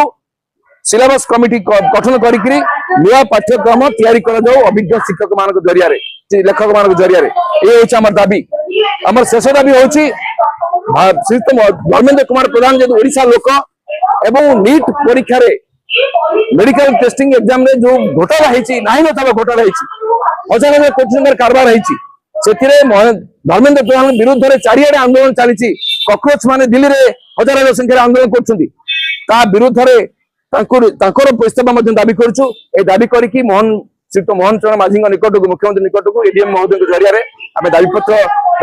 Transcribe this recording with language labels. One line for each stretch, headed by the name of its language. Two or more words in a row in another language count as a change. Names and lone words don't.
English: syllabus committee
Odia: ଗଠନ କରିକି ନୂଆ ପାଠ୍ୟକ୍ରମ ତିଆରି କରାଯାଉ ଅଭିଜ୍ଞ ଶିକ୍ଷକ ମାନଙ୍କ ଜରିଆରେ ଲେଖକ ମାନଙ୍କ ଜରିଆରେ। ଏ ହଉଛି ଆମର ଦାବି। ଆମର ଶେଷ ଦାବି ହଉଛି ଶ୍ରୀଯୁକ୍ତ ଧର୍ମେନ୍ଦ୍ର କୁମାର ପ୍ରଧାନ ଯେହେତୁ ଓଡିଶା ଲୋକ ଏବଂ ନିଟ୍ ପରୀକ୍ଷାରେ
English: medical testing exam
Odia: रे जो घोटाला ହେଇଛି ନାହିଁ ନଥିବା ଘୋଟାଲା ହେଇଛି, ହଜାର ହଜାର କୋଟି ଟଙ୍କାର କାରବାର ହେଇଛି, ସେଥିରେ ଧର୍ମେନ୍ଦ୍ର ପ୍ରଧାନ ବିରୁଦ୍ଧରେ ଚାରିଆଡେ ଆନ୍ଦୋଳନ ଚାଲିଛି। କକରୋଚ ମାନେ ଦିଲ୍ଲୀରେ ହଜାର ହଜାର ସଂଖ୍ୟାରେ ଆନ୍ଦୋଳନ କରୁଛନ୍ତି, ତା ବିରୁଦ୍ଧରେ ତାଙ୍କର ଇସ୍ତଫା ମଧ୍ୟ ଦାବି କରୁଛୁ। ଏ ଦାବି କରିକି ଶ୍ରୀଯୁକ୍ତ ମୋହନ ଚରଣ ମାଝୀଙ୍କ ନିକଟକୁ ମୁଖ୍ୟମନ୍ତ୍ରୀ ନିକଟକୁ ଏଡିଏମ୍ ମହୋଦୟଙ୍କ ଜରିଆରେ ଆମେ ଦାବିପତ୍ର ଦେବୁ।